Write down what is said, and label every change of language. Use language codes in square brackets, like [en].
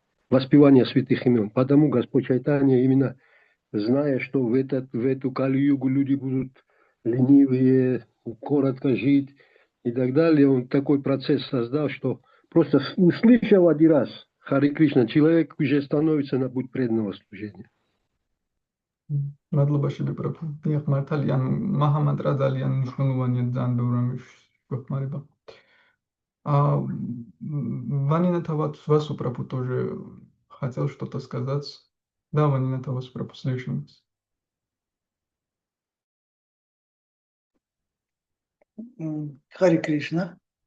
[ru] Воспевание святых имен. Потому Господь Чайтанья, именно зная, что в эту Кали-югу люди будут ленивые, коротко жить и так далее, он такой процесс создал, что просто услышав один раз Хари Кришна, человек уже становится на путь преданного служения. [ka] მადლობა შებიბრაფო. დიახ, მართალია, მაჰამანტრა ძალიან მნიშვნელოვანია, ძალიან ბევრ რამის გვეხმარება. [ru] Ванинатова вас упропу тоже хотел что-то сказать. Да, Ванинатова вас упропу, слышим вас. Хари Кришна.